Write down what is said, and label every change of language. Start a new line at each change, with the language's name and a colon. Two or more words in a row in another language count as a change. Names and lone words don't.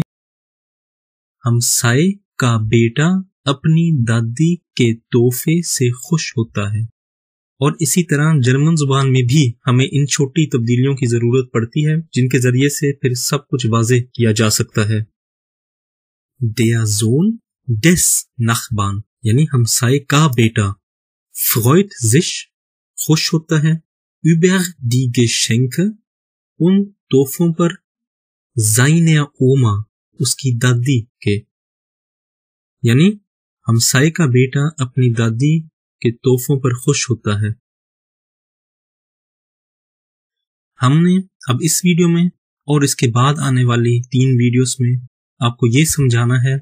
Urdu: ہمسائے کا بیٹا اپنی دادی کے تحفے سے خوش ہوتا ہے. اور اسی طرح جرمن زبان میں بھی ہمیں ان چھوٹی تبدیلیوں کی ضرورت پڑتی ہے جن کے ذریعے سے پھر سب کچھ واضح کیا جا سکتا ہے.
German: Der Sohn des Nachbarn
Urdu: یعنی ہمسائے کا بیٹا,
German: freut sich
Urdu: خوش ہوتا ہے,
German: über die Geschenke
Urdu: ان تحفوں پر,
German: seiner Oma
Urdu: اس کی دادی کے، یعنی ہمسائے کا بیٹا اپنی دادی کے تحفوں پر خوش ہوتا ہے. ہم نے اب اس ویڈیو میں اور اس کے بعد آنے والی 3 ویڈیوز میں آپ کو یہ سمجھانا ہے